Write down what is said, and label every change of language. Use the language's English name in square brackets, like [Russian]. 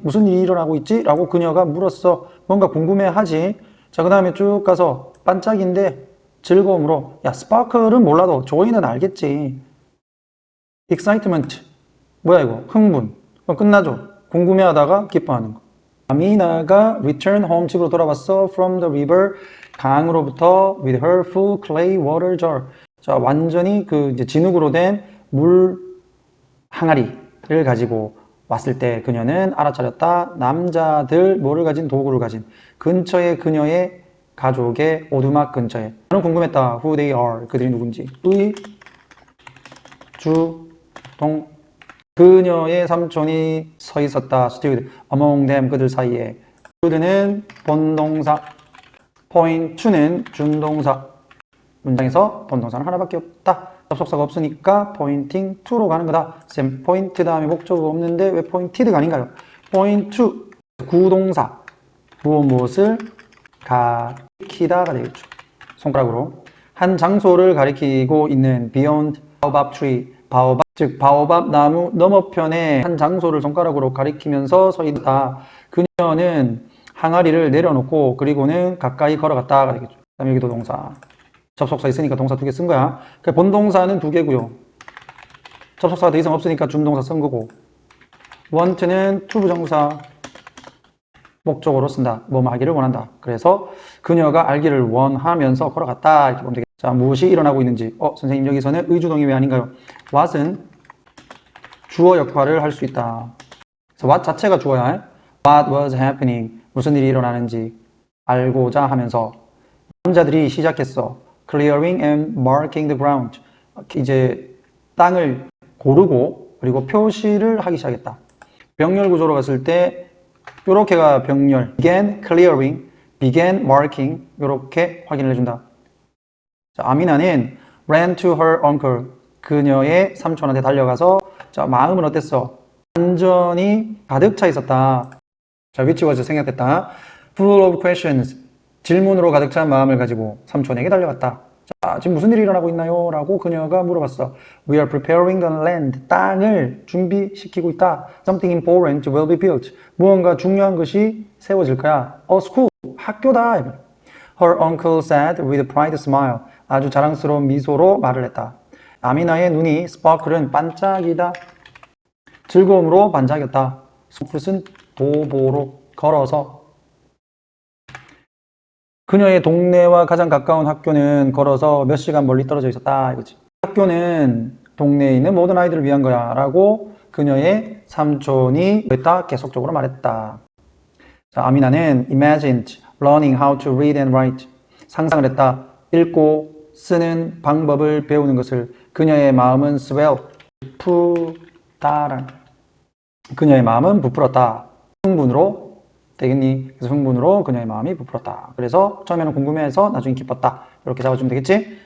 [Korean] 무슨 일이 일어나고 있지? 라고 그녀가 물었어. 뭔가 궁금해하지. 자, 그 다음에 쭉 가서 반짝인데 즐거움으로. 야, 스파클은 몰라도 조이는 알겠지. excitement. 뭐야 이거? 흥분. 끝나죠? 궁금해하다가 기뻐하는 거. 아미나가 [English] return home, [Korean] 집으로 돌아왔어. [English] from the river, [Korean] 강으로부터 [English] with her full clay water jar. [Korean] 자, 완전히 그 이제 진흙으로 된 물 항아리를 가지고 왔을 때 그녀는 알아차렸다. 남자들 뭐를 가진? 도구를 가진. 근처에 그녀의 가족의 오두막 근처에. 나는 궁금했다. [English] who they are. [Korean] 그들이 누군지. 의, 주, 동. 그녀의 삼촌이 서 있었다. [English] stood among them, [Korean] 그들 사이에. stoo드는 본동사, point to는 준동사. 문장에서 본동사는 하나밖에 없다. 접속사가 없으니까 pointing to로 가는 거다. 쌤, point 다음에 목적어가 없는데 왜 pointed가 아닌가요? point to, 구동사. 무엇을 가리키다가 되겠죠. 손가락으로. 한 장소를 가리키고 있는 beyond baobab tree, 바오밥, 즉 바오밥 나무 너머편에 한 장소를 손가락으로 가리키면서 서 있다. 그녀는 항아리를 내려놓고 그리고는 가까이 걸어갔다가 되겠죠. 그 다음에 여기도 동사. 접속사 있으니까 동사 두 개 쓴 거야. 본동사는 두 개고요. 접속사가 더 이상 없으니까 준동사 쓴 거고. want는 투부정사, 목적어로 쓴다. 뭐뭐 하기를 원한다. 그래서 그녀가 알기를 원하면서 걸어갔다. 이렇게 보면 되겠죠. 자, 무엇이 일어나고 있는지. 선생님 여기서는 의주동이 왜 아닌가요? what은 주어 역할을 할 수 있다. 그래서 what 자체가 주어야. [English] What was happening? [Korean] 무슨 일이 일어나는지 알고자 하면서 남자들이 시작했어. [English] Clearing and marking the ground. [Korean] 이제 땅을 고르고 그리고 표시를 하기 시작했다. 병렬 구조로 갔을 때 요렇게가 병렬. [English] began clearing, began marking [Korean] 요렇게 확인을 해준다. [English] 자, 아미나는 ran to her uncle. [Korean] 그녀의 삼촌한테 달려가서 자, 마음은 어땠어? 완전히 가득 차 있었다. 자, which was 생략됐다. [English] full of questions. [Korean] 질문으로 가득 찬 마음을 가지고 삼촌에게 달려갔다. 자, 지금 무슨 일이 일어나고 있나요? 라고 그녀가 물어봤어. [English] We are preparing the land. [Korean] 땅을 준비시키고 있다. [English] Something important will be built. [Korean] 무언가 중요한 것이 세워질 거야. [English] A school. [Korean] 학교다. [English] Her uncle said with a bright smile. [Korean] 아주 자랑스러운 미소로 말을 했다. 아미나의 눈이 sparkle은 반짝이다. 즐거움으로 반짝였다. 스푸릇은 도보로 걸어서. 그녀의 동네와 가장 가까운 학교는 걸어서 몇 시간 멀리 떨어져 있었다. 이거지. 학교는 동네에 있는 모든 아이들을 위한 거야. 라고 그녀의 삼촌이 그랬다. 계속적으로 말했다. [English] 자, 아미나는 imagined learning how to read and write. [Korean] 상상을 했다. 읽고 쓰는 방법을 배우는 것을. 그녀의 마음은 swell. 부풀다라. 그녀의 마음은 부풀었다. 흥분으로 되겠니? 그래서 흥분으로 그녀의 마음이 부풀었다. 그래서 처음에는 궁금해해서 나중에 기뻤다. 이렇게 잡아주면 되겠지?